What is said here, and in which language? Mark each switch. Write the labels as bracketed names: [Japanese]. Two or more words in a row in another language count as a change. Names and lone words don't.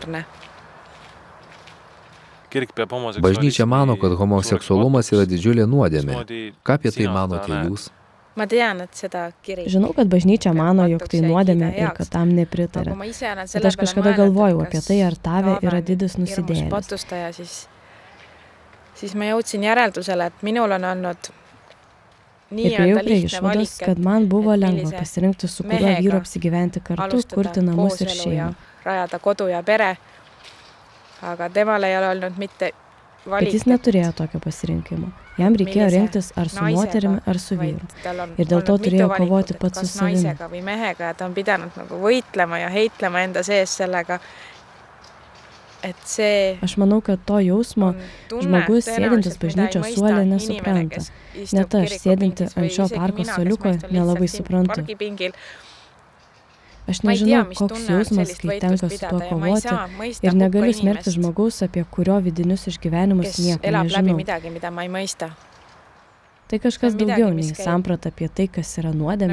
[Lithuanian] Bažnyčia mano, kad homoseksualumas yra didžiulė nuodėmė. Ką apie tai manote jūs? Žinau, kad bažnyčia mano, jog tai nuodėmė ir kad tam nepritarė. Bet aš kažkada galvojau apie tai, ar Tave yra didis nusidėjėlis. [Estonian] Siis ma jõudsin järeldusele, et minul on olnud [Lithuanian] ir priejau prie išvados, kad man buvo lengva pasirinkti, su kuriuo vyru apsigyventi kartu, kurti namus ir šeimą. [Estonian] Rajada kodu ja pere, aga temal ei ole olnud mitte [Lithuanian] Bet jis neturėjo tokio pasirinkimo. Jam reikėjo rinktis ar su moterimi, ar su vyru. Ir dėl to turėjo kovoti pats su savimi. [Estonian] Või mehega, ta on pidanud nagu võitlema ja heitlema enda sees sellega, et see... [Lithuanian] Aš manau, kad to jausmo žmogus sėdintis bažnyčios suole nesupranta. Net aš sėdinti ant šio parko suoliuko nelabai suprantu. Aš nežinau, koks jausmas, kai tenka su tuo kovoti ir negaliu smerkti žmogaus, apie kurio vidinius išgyvenimus nieko nežinau. Tai kažkas daugiau nei samprata apie tai, kas yra nuodėmė,